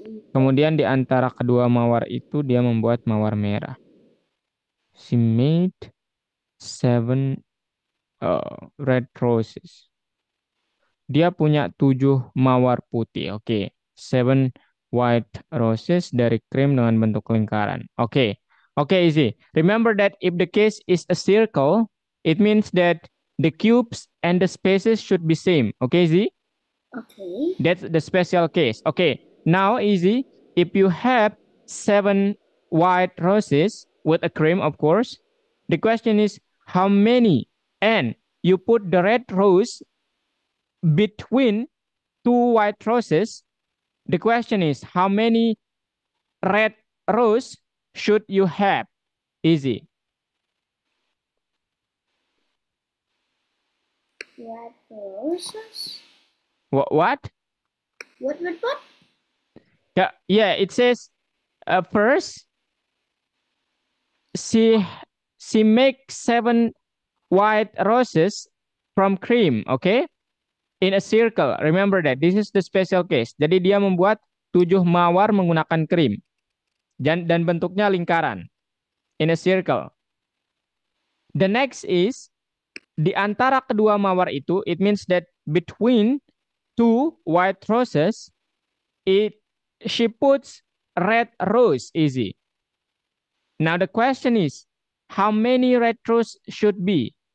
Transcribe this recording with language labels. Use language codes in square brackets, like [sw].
[id] Kemudian di antara kedua mawar itu dia membuat mawar merah. [en] She made 7 red roses. [id] Dia punya 7 mawar putih. Oke. [en] 7 white roses [id] dari krim dengan bentuk lingkaran. [en] Oke. Oke, Easy. Remember that if the case is a circle, it means that the cubes and the spaces should be same. Okay, Easy? Okay. That's the special case. Okay. Now, Easy. If you have 7 white roses with a cream, of course, the question is how many? And you put the red rose between 2 white roses. The question is how many red rose should you have? Easy. Red roses. What? What? Yeah, it says first she makes 7 white roses from cream, okay? In a circle. Remember that this is the special case. [id] Jadi dia membuat 7 mawar menggunakan krim dan bentuknya lingkaran [en] in a circle. The next is [id] di antara kedua mawar itu, [en] it means that between 2 white roses, she puts red rose. Easy. Now the question is, how many red rose should be?